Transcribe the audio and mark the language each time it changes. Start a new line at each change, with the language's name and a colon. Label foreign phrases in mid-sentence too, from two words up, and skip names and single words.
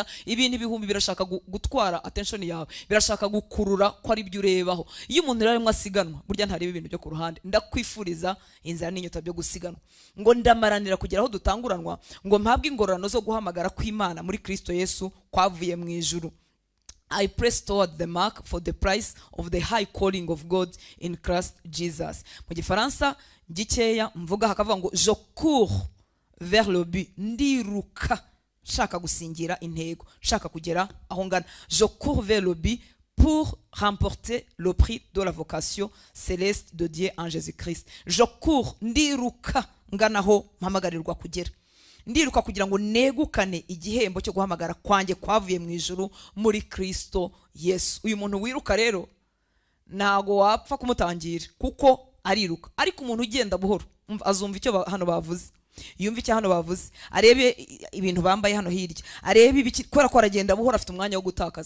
Kinyarwanda: Ibintu ibihumbi birashaka gutwara attention yawe, birashaka gukurura ko ari byo urebaho. Iyo umuntu rero arimo asiganwa, burya ntareba ibintu byo ku ruhande. Ndakwifuriza inzara n'inyota byo gusiganwa, ngo ndamaranira kugera aho dutanguranwa, ngo mpabwe ingororano zo guhamagara kw'Imana muri Kristo Yesu kwavuye mu ijuru.
English: I press toward the mark for the prize of the high calling of God in Christ Jesus.
Kinyarwanda: Mu Gifaransa gikeya mvuga hakavuga ngo
French: je cours vers le but,
Kinyarwanda: ndiruka shaka gusingira intego, shaka kugera aho ngana.
French: Je cours vers le but pour remporter le prix de la vocation céleste de Dieu en Jésus-Christ. Je cours,
Kinyarwanda: ndiruka nganaho mpamagarirwa kugera. Ndiruka kugira ngo negukane igihembo cyo guhamagara kwanjye kwavuye mu ijuru muri Kristo Yesu. Uyu muntu wiruka rero ntago wapfa kumutangira kuko ariruka, ariko umuntu ugenda buhoro azumva icyo hano bavuze, yumva icyo hano bavuze, arebe ibintu bambaye hano hirya, arebe ibiki, kubera ko aragenda buhoro afite umwanya wo gutakaza.